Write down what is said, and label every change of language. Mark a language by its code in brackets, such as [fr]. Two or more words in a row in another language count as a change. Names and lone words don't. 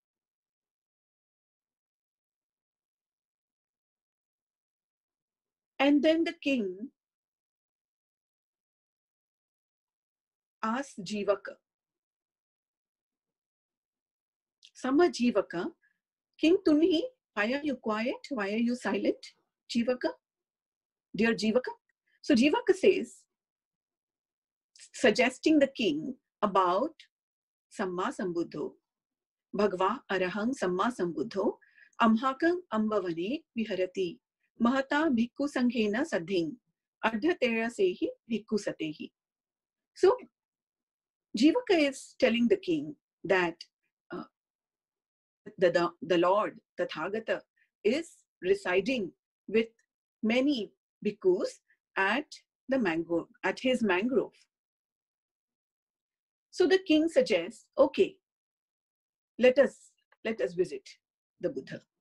[en] And then the king asks Jivaka, Sama Jivaka, [pi] King Tunhi, [en] why are you quiet? Why are you silent? Jivaka, dear Jivaka. So Jivaka says, suggesting the king about [pi] Samma Sambuddho, Bhagava Arahang Samma Sambuddho, Amhakam Ambavane Viharati, Mahata Bhikkhu Sanghena Saddhin, Ardha Tera Sehi Bhikkhu Satehi. [en] So Jivaka is telling the king that the Lord, Tathagata, is residing with many bhikkhus at his mangrove. So the king suggests, okay, let us visit the Buddha.